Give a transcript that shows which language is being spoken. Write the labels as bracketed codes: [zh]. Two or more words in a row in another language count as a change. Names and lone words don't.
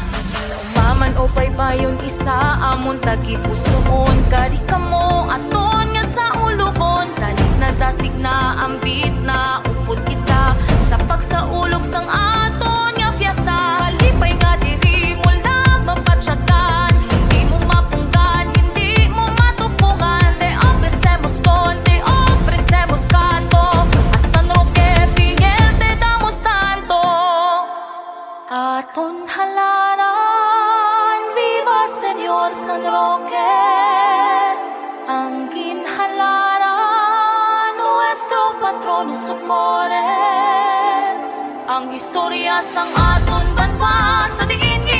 [hil] Sa umaman o baybayon isa amon tagipusoon, kadi kamo aton nga sa ulubon. Dalit na dasig na ambit na upod kita sa pagsaulog sang aton nga fiesta. Kalipay nga diri mula mapatsyagan, [tl] hindi mo mapunggan, hindi mo matupungan. [es] Te ofrecemos ton, te ofrecemos canto, a San Roque fiel te damos tanto. [hil] Aton halaran, viva Señor San Roque. Ang ginhalaran, [es] nuestro patrono socorre. [hil] Ang historya sang aton banwa, sa diin